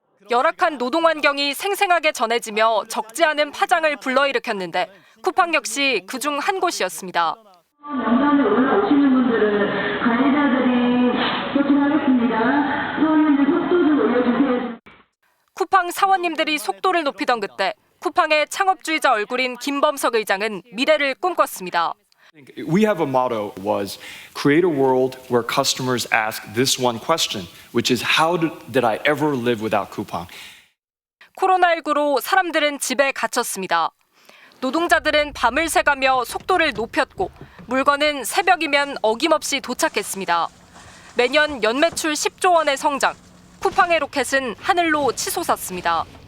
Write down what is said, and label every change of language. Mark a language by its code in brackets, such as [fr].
[ko] 열악한 노동 환경이 생생하게 전해지며 적지 않은 파장을 불러일으켰는데 쿠팡 역시 그중 한 곳이었습니다. 명단에 올라오시는 분들은 관리자들이 조심하겠습니다. 사원님들 속도 좀 올려주세요. 쿠팡 사원님들이 속도를 높이던 그때 쿠팡의 창업주의자 얼굴인 김범석 의장은 미래를 꿈꿨습니다. [en] We have a motto was create a world where customers ask this one question, which is how did I ever live without Coupang? [ko] 코로나19로 사람들은 집에 갇혔습니다. 노동자들은 밤을 새가며 속도를 높였고 물건은 새벽이면 어김없이 도착했습니다. 매년 연매출 10조 원의 성장, 쿠팡의 로켓은 하늘로 치솟았습니다.